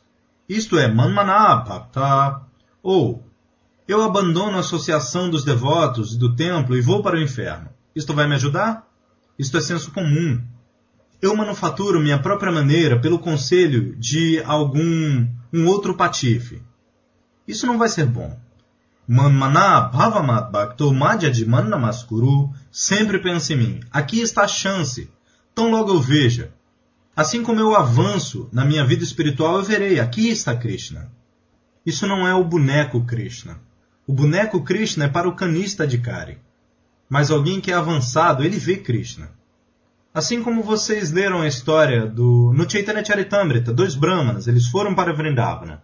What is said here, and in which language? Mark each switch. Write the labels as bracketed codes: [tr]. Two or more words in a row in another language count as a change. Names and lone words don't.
[pt] Isto é, [sa] मन्मना भक्त, [pt] ou eu abandono a associação dos devotos do templo e vou para o inferno. Isto vai me ajudar? Isto é senso comum. Eu manufaturo minha própria maneira pelo conselho de um outro patife. Isso não vai ser bom. [sa] मन्मना भवमद् भक्तो मद्याजिमां नमस्कुरु. [pt] Sempre pense em mim. Aqui está a chance. Tão logo eu veja. Assim como eu avanço na minha vida espiritual, eu verei. Aqui está Krishna. Isso não é o boneco Krishna. O boneco Krishna é para o [sa] कनिष्ठ अधिकारी. [pt] Mas alguém que é avançado, ele vê Krishna. Assim como vocês leram a história no Chaitanya Charitamrita, 2 brahmanas, eles foram para Vrindavana.